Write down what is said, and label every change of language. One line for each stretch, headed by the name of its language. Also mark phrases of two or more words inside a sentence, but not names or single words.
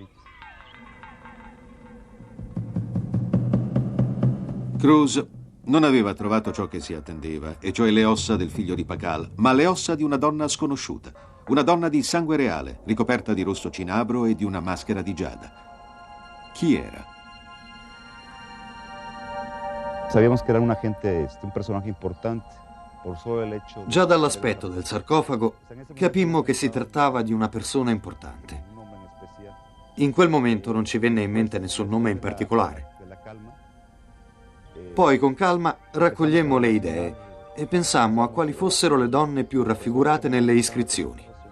Italian: Cruz non aveva trovato ciò che si attendeva, e cioè le ossa del figlio di Pakal, ma le ossa di una donna sconosciuta, una donna di sangue reale, ricoperta di rosso cinabro e di una maschera di giada. Chi era?
Spanish: Sabíamos que era un personaje importante.
Italian: Già dall'aspetto del sarcofago capimmo che si trattava di una persona importante. In quel momento non ci venne in mente nessun nome in particolare. Poi con calma raccogliemmo le idee e pensammo a quali fossero le donne più raffigurate nelle iscrizioni.